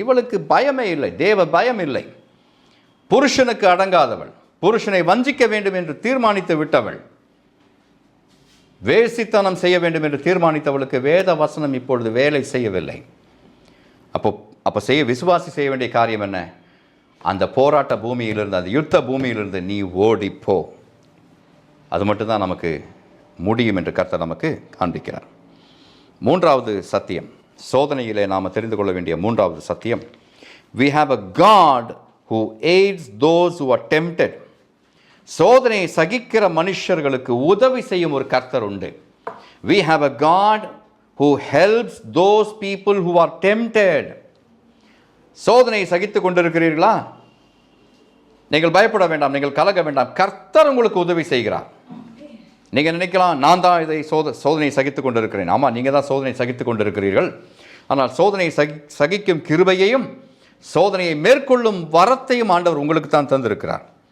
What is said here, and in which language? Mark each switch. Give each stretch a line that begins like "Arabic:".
Tamil: இவளுக்கு பயமே இல்லை, தேவ பயம் இல்லை. புருஷனுக்கு அடங்காதவள், புருஷனை வஞ்சிக்க வேண்டும் என்று தீர்மானித்து விட்டவள், வேசித்தனம் செய்ய வேண்டும் என்று தீர்மானித்தவளுக்கு வேத வசனம் இப்பொழுது வேலை செய்யவில்லை. அப்போ விசுவாசி செய்ய வேண்டிய காரியம் என்ன? அந்த போராட்ட பூமியிலிருந்து, அந்த யுத்த பூமியிலிருந்து நீ ஓடிப்போ. அது மட்டும்தான் நமக்கு முடியும் என்று கர்த்தர் நமக்கு காண்பிக்கிறார். மூன்றாவது சத்தியம், சோதனையிலே நாம் தெரிந்து கொள்ள வேண்டிய மூன்றாவது சத்தியம்,
English: we have a God who aids those who are tempted.
Tamil: சோதனையை சகிக்கிற மனுஷர்களுக்கு உதவி செய்யும் ஒரு கர்த்தர் உண்டு.
English: We have a God who helps those people who are tempted.
Tamil: சோதனையை சகித்துக் கொண்டிருக்கிறீர்களா? நீங்கள் பயப்பட வேண்டாம், நீங்கள் கலங்க வேண்டாம், கர்த்தர் உங்களுக்கு உதவி செய்கிறார். நீங்கள் நினைக்கலாம், நான் தான் இதை சோதனையை சகித்துக் கொண்டிருக்கிறேன். ஆமாம், நீங்கள் தான் சோதனை சகித்துக் கொண்டிருக்கிறீர்கள். ஆனால் சோதனையை சகிக்கும் கிருபையையும் சோதனையை மேற்கொள்ளும் வரத்தையும் ஆண்டவர் உங்களுக்கு தான் தந்திருக்கிறார்.